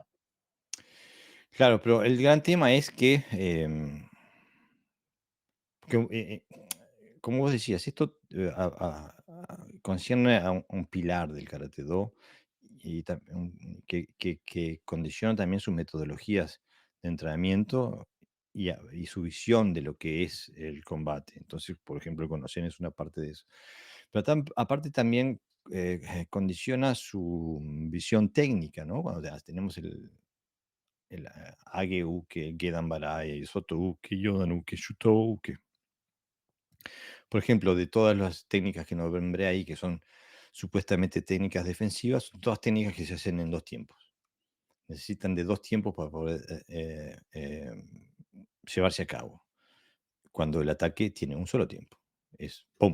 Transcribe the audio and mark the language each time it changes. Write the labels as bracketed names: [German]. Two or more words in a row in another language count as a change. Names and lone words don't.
[Spanish] Claro, pero el gran tema es que, como vos decías, esto concierne a un pilar del Karate Do y que condiciona también sus metodologías de entrenamiento y su visión de lo que es el combate. Entonces, por ejemplo, el Konosen es una parte de eso. Pero aparte también condiciona su visión técnica, ¿no? Cuando tenemos el Age-uke, Gedan-barai, Soto-uke, Yodan-uke, Shuto-uke. Por ejemplo, de todas las técnicas que nombré ahí, que son supuestamente técnicas defensivas, son todas técnicas que se hacen en 2 tiempos. Necesitan de 2 tiempos para poder, llevarse a cabo, cuando el ataque tiene un solo tiempo, es pum.